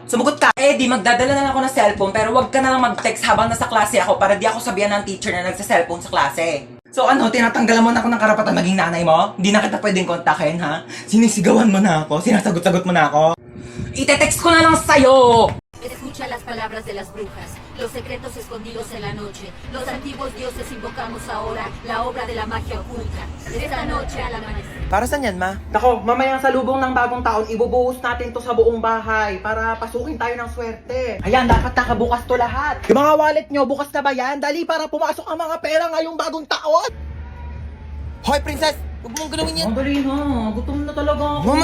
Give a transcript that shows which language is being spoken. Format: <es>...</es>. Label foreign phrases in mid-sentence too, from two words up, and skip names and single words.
<tl>Sumugot ka! Eh di, magdadala na lang ako ng cellphone, pero wag ka na lang mag-text habang nasa klase ako para di ako sabihan ng teacher na nagse-cellphone sa klase. So ano, tinatanggalan mo na ako ng karapatan maging nanay mo? Hindi na kita pwedeng kontakin, ha? Sinisigawan mo na ako, sinasagot-sagot mo na ako. Ite-text ko na lang sa'yo!</tl> <es>Escucha las palabras de las brujas, los secretos escondidos en la noche. Los antiguos dioses invocamos ahora la obra de la magia oculta. Esta noche al amanecer.</es> <tl>Para saan yan, ma? Nako, mamayang salubong ng bagong taon, ibubuhos natin to sa buong bahay para pasukin tayo ng swerte. Ayan, dapat nakabukas to lahat. Yung mga wallet nyo, bukas na ba yan? Dali para pumasok ang mga pera ngayong bagong taon. Hoy, princess! Huwag mong galawin yan. Dali na, gutom na talaga ako.</tl>